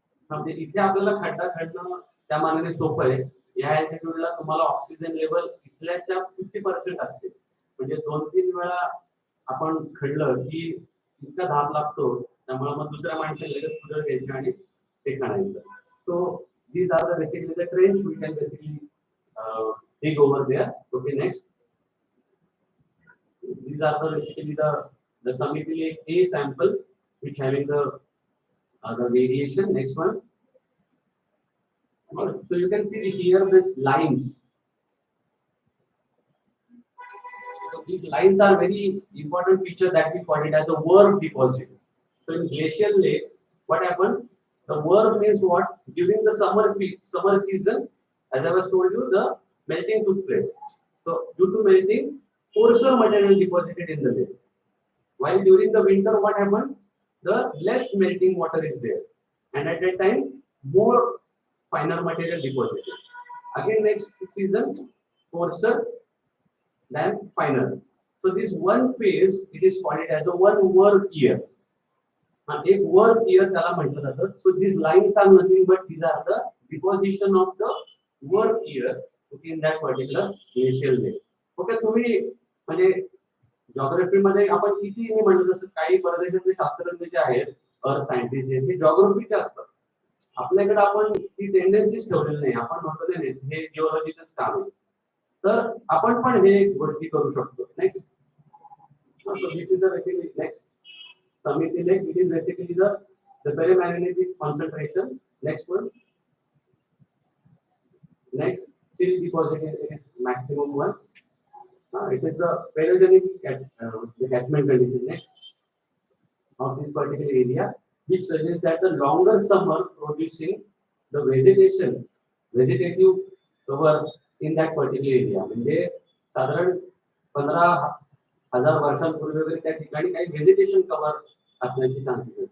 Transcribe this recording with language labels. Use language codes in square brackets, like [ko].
[mr] म्हणजे इथे आपल्याला खड्डा खणणं त्या मानाने सोपं आहे. या अल्टिट्यूडला तुम्हाला ऑक्सिजन लेवल इथल्याच्या 50% असते. म्हणजे 2-3 वेळा आपण खणलं की इतका धाप लागतो, त्यामुळे मग दुसऱ्या माणसाला लगेच पुढे घ्यायचं आणि ते खणायचं. [en] So these are the basically the trench we can basically dig over there. Okay, next. These are basically the Samiti Lake A sample which having the variation. Next one. So you can see here these lines. So these lines are very important feature that we call it as a worm deposit. So in glacial lakes, what happened? The worm means what? During the summer season, as I was told you, the melting took place. So due to melting, coarser material deposited in the lake. While during the winter, what happened? The less melting water is there, and at that time, more finer material deposited. Again, next season, coarser than finer. So this one phase, it is called as a one work year. [mr] एक work year त्याला म्हटलं जातं. [en] So these lines are nothing but these are the deposition of the work year in that particular glacial lake. [mr] Okay, तुम्ही म्हणजे geography मध्ये आपण किती म्हणतो तसं काही परदेशातले शास्त्रज्ञ जे आहेत अर्थ सायंटिस्ट जे ते जॉग्राफीचे असतात. आपल्याकडे आपण ती टेंडन्सीच ठेवलेली नाही. आपण म्हणतो नाही हे जिओलॉजीचंच काम आहे. तर आपण पण हे गोष्टी करू शकतो. [en] Next, so this is the basically next Samiti lake. It is basically the ferromagnetic concentration. Next one. Next, sill deposit is maximum one. It is the ferrogenic the catchment condition next of this particular area, which suggests that the longer summer producing the vegetative cover in that particular area. [mr] म्हणजे साधारण 15,000 वर्षांपूर्वी वगैरे त्या ठिकाणी काही vegetation cover असण्याची chances आहेत.